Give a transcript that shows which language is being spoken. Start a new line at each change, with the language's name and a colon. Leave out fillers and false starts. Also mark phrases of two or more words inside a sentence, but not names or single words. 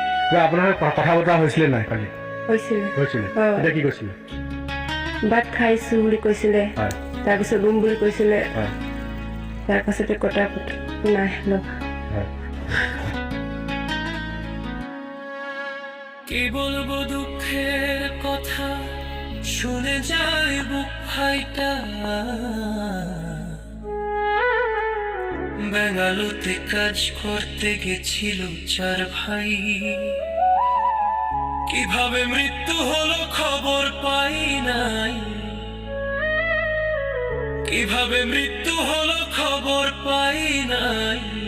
Assamese: আপোনাৰ কথা বতৰা হৈছিলে নাই কালি? হৈছিলে। এতিয়া কি কৈছিলে? ভাত খাইছো বুলি কৈছিলে, হয় তাৰপিছত ৰুম বুলি কৈছিলে, হয় তাৰপাছতে কটা নাই হয়।
Bangla: কি বলবো দুঃখের কথা, শুনে যায় বুক ফাইটা। বেঙ্গালুরুতে কাজ করতে গেছিল 4 ভাই, কিভাবে মৃত্যু হলো খবর পাই নাই, কিভাবে মৃত্যু হলো খবর পাই নাই।